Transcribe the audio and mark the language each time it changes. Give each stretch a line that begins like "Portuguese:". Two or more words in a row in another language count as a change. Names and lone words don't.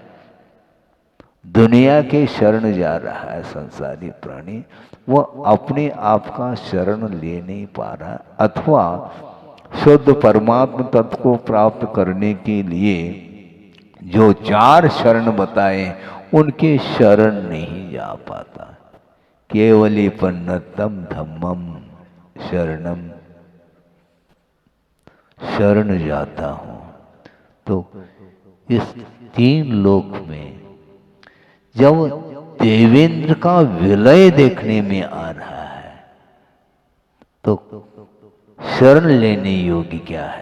Hindi: दुनिया के शरण जा रहा है संसारी प्राणी, वो अपने आप का शरण ले नहीं पा रहा, अथवा शुद्ध परमात्मा तत्व को प्राप्त करने के लिए जो 4 शरण बताए उनके शरण नहीं जा पाता।
Prakrit languages: केवली पन्नतम धम्मम शरणम,
Hindi: शरण जाता हूं। तो इस 3 लोक में जब देवेंद्र का विलय देखने में आ रहा है तो शरण लेने योग्य क्या है?